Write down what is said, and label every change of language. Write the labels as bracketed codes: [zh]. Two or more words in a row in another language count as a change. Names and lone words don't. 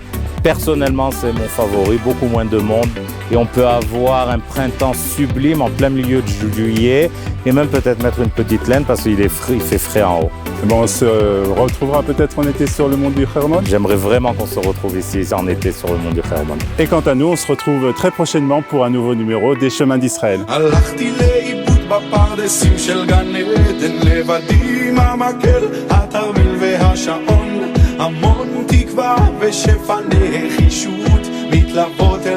[fr] Personnellement, c'est mon favori, beaucoup moins de monde et on peut avoir un printemps sublime en plein milieu de juillet et même peut-être mettre une petite laine parce qu'il fait frais en haut. Bon, on se retrouvera peut-être en été sur le mont du Hermon. J'aimerais vraiment qu'on se retrouve ici en été sur le mont du Hermon. Et quant à nous, on se retrouve très prochainement pour un nouveau numéro des Chemins d'Israël. [he] הלכתי לאיבוד בפרדסים של גן עדן, לבדי עם המקל, התרמיל והשעון, המון תקווה ושפע נחישות מתלוות